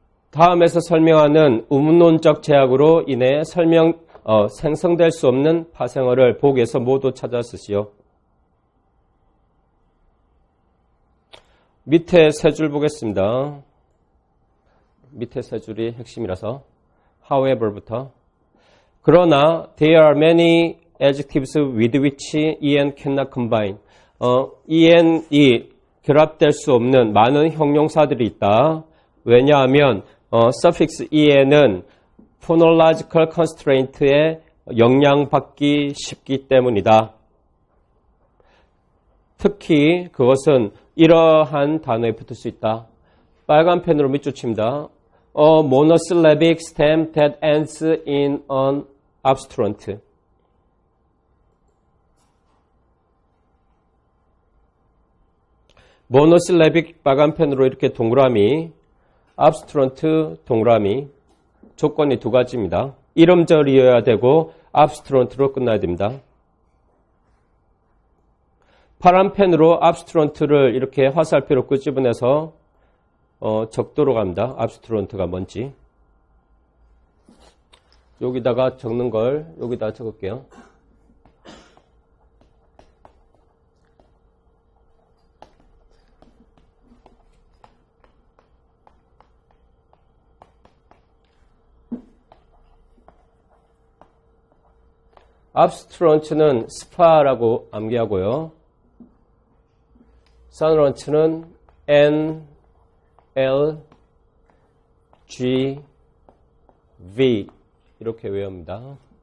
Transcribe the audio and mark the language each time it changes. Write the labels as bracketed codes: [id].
[ko] 다음에서 설명하는 우문론적 제약으로 인해 생성될 수 없는 파생어를 보기에서 모두 찾아 쓰시오. 밑에 세 줄 보겠습니다. 밑에 세 줄이 핵심이라서. However부터. 그러나 [en] there are many adjectives with which en cannot combine. [ko] en이 결합될 수 없는 많은 형용사들이 있다. 왜냐하면 suffix en은 phonological constraint에 영향받기 쉽기 때문이다. 특히 그것은 이러한 단어에 붙을 수 있다. 빨간 펜으로 밑줄 칩니다. [en] A monosyllabic stem that ends in an obstruent. [ko] monosyllabic 빨간 펜으로 이렇게 동그라미, obstruent 동그라미. 조건이 두 가지입니다. 이름절이어야 되고 obstruent로 끝나야 됩니다. 파란 펜으로 obstruent를 이렇게 화살표로 끄집어내서 적도록 합니다. obstruent가 뭔지. 여기다가 적는 걸 여기다 적을게요. obstruent는 스파라고 암기하고요. sonorant는 N, L, G, V 이렇게 외웁니다.